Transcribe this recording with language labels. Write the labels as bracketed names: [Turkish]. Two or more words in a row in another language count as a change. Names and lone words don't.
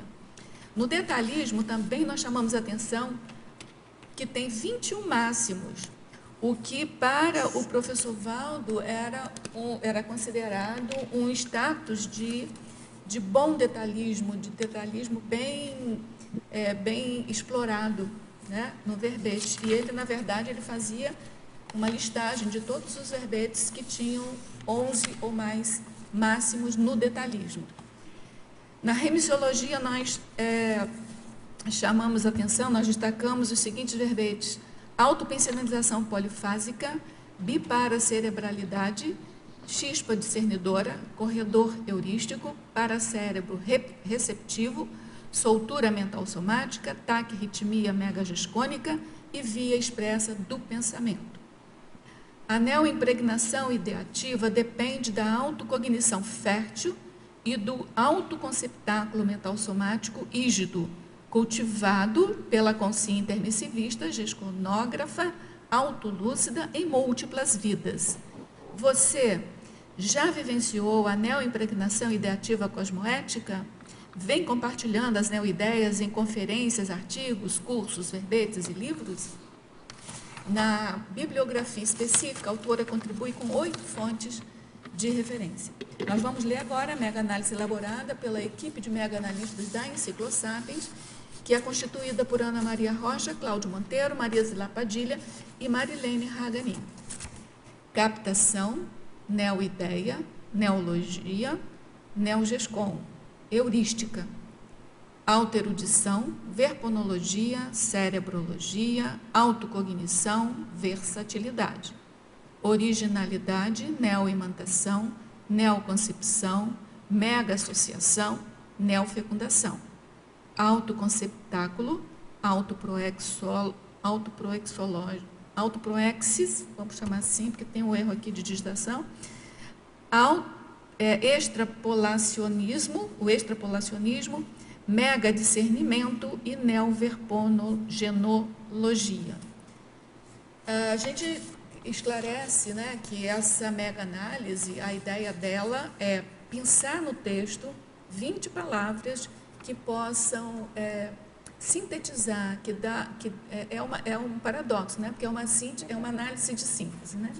[Portuguese] No detalhismo, também nós chamamos a atenção que tem 21 máximos, o que para o professor Valdo era considerado um status de bom detalhismo, de detalhismo bem explorado, né, no verbete. E ele, na verdade, ele fazia uma listagem de todos os verbetes que tinham 11 ou mais máximos no detalhismo. Na remissiologia, nós chamamos a atenção, nós destacamos os seguintes verbetes: autopensionalização polifásica, biparacerebralidade, chispa discernidora, corredor heurístico, paracérebro receptivo, soltura mental somática, taquirritmia megagescônica e via expressa do pensamento. A neoimpregnação ideativa depende da autocognição fértil e do autoconceptáculo mental somático rígido, cultivado pela consciência intermissivista, gesconógrafa, autolúcida em múltiplas vidas. Você já vivenciou a neoimpregnação ideativa cosmoética? Vem compartilhando as neoideias em conferências, artigos, cursos, verbetes e livros? Na bibliografia específica, a autora contribui com 8 fontes de referência. Nós vamos ler agora a mega-análise elaborada pela equipe de mega-analistas da Enciclosapiens, que é constituída por Ana Maria Rocha, Cláudio Monteiro, Maria Zilá Padilha e Marilene Raganin. Captação, neoideia, neologia, neogescon, heurística, alterudição, verponologia, cerebrologia, autocognição, versatilidade, originalidade, neoimantação, neoconcepção, mega-associação, neofecundação, autoconceptáculo, autoproexis, vamos chamar assim, porque tem um erro aqui de digitação, extrapolacionismo, o extrapolacionismo, mega-discernimento e neoverponogenologia. A gente esclarece, né, que essa mega-análise, a ideia dela é pensar no texto 20 palavras que possam sintetizar, é um paradoxo, né, porque é uma análise de síntese, né?